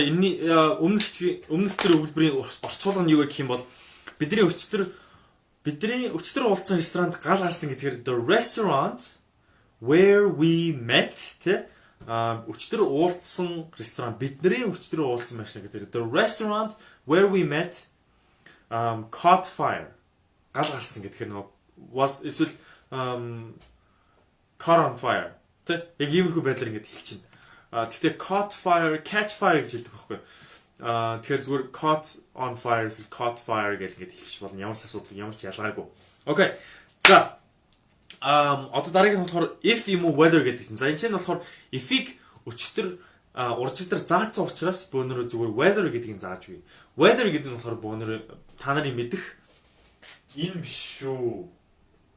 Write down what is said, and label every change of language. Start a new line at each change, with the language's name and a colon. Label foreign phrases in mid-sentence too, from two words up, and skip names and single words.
Mongolian: Энэний өмнөх тэр өгүүлбэрийн орчуулга нь юу гэх юм бол бидний өчтөр уулзсан ресторанд гал гарсан гэдгээр
English: the restaurant where we met
Mongolian: тэ өчтөр уулзсан ресторан бидний өчтөр уулзсан байсан гэдэг
English: the restaurant where we met caught fire
Mongolian: гал гарсан гэдгээр нөгөө was эсвэл
English: caught on fire
Mongolian: тэ яг иймэрхүү байдлаар ингэж хэлчихнэ. Тэгтээ
English: caught fire, catch fire
Mongolian: гэж хэлдэг байхгүй. Тэгэхээр зүгээр
English: caught on fire
Mongolian: эсвэл
English: caught fire
Mongolian: гэж ингэж хэлчих болно. Ямар ч асуудал, ямар ч ялгаагүй. Окей. За. Одоо дараагийн нь болохоор if юм уу weather гэдэг чинь. За энэ чинь болохоор if-ийг өчтөр уржигдэр заасан учраас бөөнөрөө зүгээр weather гэдгийг зааж бий. Weather гэдэг нь болохоор бөөнөрөө та нарын мэдэх энэ биш шүү.